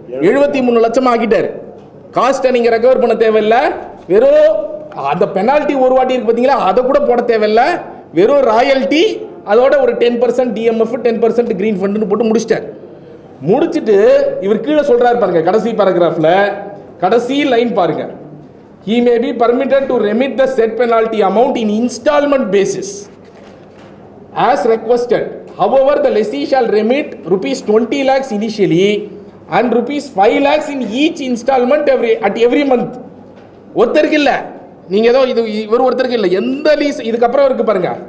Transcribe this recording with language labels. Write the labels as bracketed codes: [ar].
[ta] 73 லட்சம் ஆக்கிட்டாரு. காஸ்ட்டை நீங்க ரெக்கவர் பண்ண தேவையில்லை, வெறும் அந்த பெனால்ட்டி ஒரு வாட்டி இருக்கு பாத்தீங்களா, அதை கூட போட தேவையில்லை. வெறும் ராயல்ட்டி அதோட ஒரு 10% டிஎம்எஃப் 10% கிரீன் ஃபண்ட்னு போட்டு முடிச்சிட்டார். முடிச்சிட்டு இவர் கீழே சொல்றாரு பாருங்க, கடைசி பேராகிராஃப்ல கடைசி லைன் பாருங்க. [en] He may be permitted to remit the said penalty amount in installment basis as requested. However, the lessee shall remit rupees 20 lakhs initially and rupees 5 lakhs in each installment at every month. [ta] ஒருத்தருக்கு இல்ல, நீங்க ஏதோ இது இவர் ஒருத்தருக்கு இல்ல, எந்த lease இதுக்கப்புறம் இருக்கு பாருங்க.